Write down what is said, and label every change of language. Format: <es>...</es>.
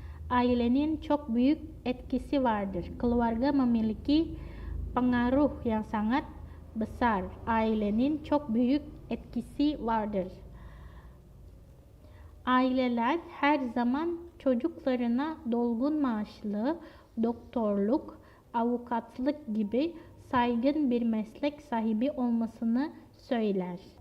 <tr>ailenin çok büyük etkisi vardır.</tr> <id>Keluarga memiliki pengaruh yang sangat besar.</id> <tr>Ailenin çok büyük etkisi vardır. Aileler her zaman çocuklarına dolgun maaşlı, doktorluk, avukatlık gibi saygın bir meslek sahibi olmasını söyler.</tr>